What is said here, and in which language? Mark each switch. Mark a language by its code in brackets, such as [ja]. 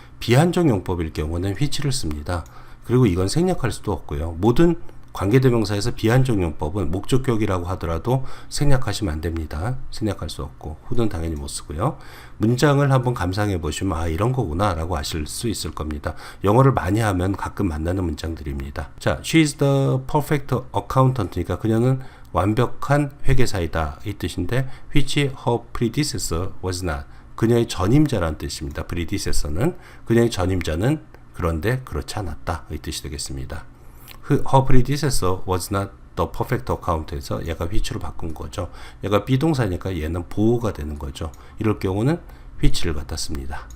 [ko] 비한정용법일 경우는 which를 씁니다. 그리고 이건 생략할 수도 없고요. 모든 관계대명사에서 비한정용법은 목적격이라고 하더라도 생략하시면 안 됩니다. 생략할 수 없고 who는 당연히 못 쓰고요. 문장을 한번 감상해 보시면 아 이런 거구나 라고 아실 수 있을 겁니다. 영어를 많이 하면 가끔 만나는 문장들입니다. 자, [en] she is the perfect accountant [ko] 니까 그녀는 완벽한 회계사이다 이 뜻인데 [en] which her predecessor was not. [ko] 그녀의 전임자라는 뜻입니다. predecessor는 그녀의 전임자는 그런데 그렇지 않았다 이 뜻이 되겠습니다. [en] Her predecessor was not the perfect accountant에서 [ko] 얘가 which로 바꾼 거죠. 얘가 비동사니까 얘는 보호가 되는 거죠. 이럴 경우는 which를 갖다 씁니다.